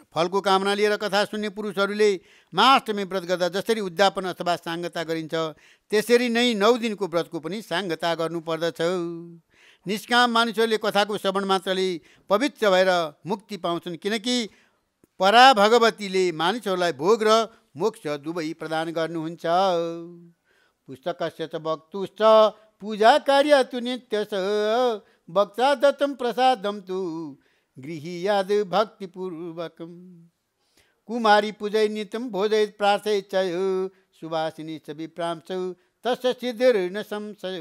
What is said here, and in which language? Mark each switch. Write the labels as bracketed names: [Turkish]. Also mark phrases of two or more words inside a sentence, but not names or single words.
[Nepali] फलको कामना लिएर कथा सुन्ने पुरुषहरूले महाअष्टमी व्रत गर्दा जसरी उद्यापन अथवा साङ्गता गरिन्छ त्यसरी नै 9 दिनको व्रतको पनि साङ्गता गर्नुपर्दछ। निष्काम मानिसहरूले कथाको श्रवण मात्रले पवित्र भएर मुक्ति पाउँछन्, किनकि परा भगवतीले मानिसहरूलाई भोग र मोक्ष दुवै प्रदान गर्नुहुन्छ। [Sanskrit] पुस्तकस्य च वक्तुश्च पूजा कार्य तु नित्यश भक्ता दत्तं प्रसादं तु गृहीयाद भक्तिपूर्वकम्। कुमारी पूजय नित्यं भोजयेत् प्रार्थयेत् च सुवासिनी च विप्रां च तस्य सिद्धिर्न संशय।